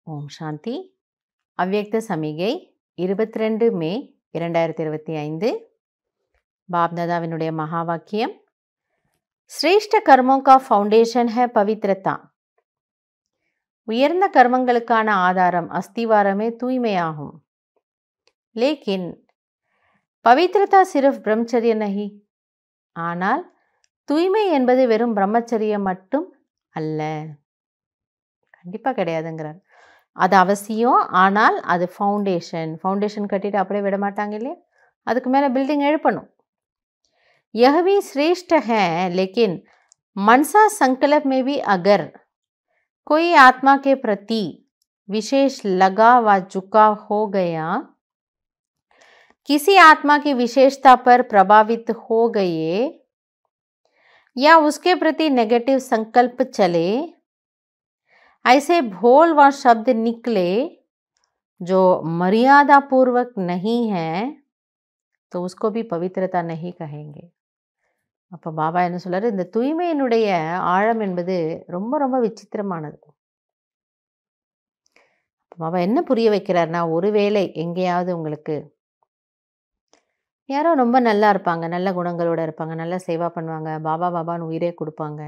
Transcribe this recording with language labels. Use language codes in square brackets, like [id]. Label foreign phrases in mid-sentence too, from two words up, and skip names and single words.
[ta] சாந்தி. அவ்யக்த சமிகை 22 மே 2025. बाप दादाविनुடைய மகா வாக்கியம். [hi] श्रेष्ठ कर्मों का फाउंडेशन है पवित्रता. [ta] உயர்ந்த கர்மங்களுக்கான ஆதாரம் அஸ்திவாரமே தூய்மையாகும். [hi] लेकिन पवित्रता सिर्फ ब्रह्मचर्य नहीं. [ta] ஆனால் தூய்மை என்பது வெறும் பிரம்மச்சரியம் மட்டும் அல்ல. கண்டிப்பாக கிடையாதுங்கிறார். அது அவசியம், ஆனால் அது ஃபவுண்டேஷன் கட்டிட்டு அப்படியே விட மாட்டாங்க இல்லையா? அதுக்கு மேலே பில்டிங் எழுப்பணும். [hi] यह भी श्रेष्ठ है, लेकिन मनसा संकल्प में भी अगर कोई आत्मा के प्रति विशेष लगाव व झुकाव हो गया, किसी आत्मा की विशेषता पर प्रभावित हो गए या उसके प्रति नेगेटिव संकल्प चले, ऐसे भोल व शब्द निकले जो मर्यादा पूर्वक नहीं है, तो उसको भी पवित्रता नहीं कहेंगे. [ta] அப்போ பாபா என்ன சொல்றாரு, இந்த தூய்மையினுடைய ஆழம் என்பது ரொம்ப ரொம்ப விசித்திரமானது. பாபா என்ன புரிய வைக்கிறார்னா, ஒருவேளை எங்கேயாவது உங்களுக்கு யாரோ ரொம்ப நல்லா இருப்பாங்க, நல்ல குணங்களோட இருப்பாங்க, நல்ல சேவா பண்ணுவாங்க, பாபா பாபான்னு உயிரே கொடுப்பாங்க.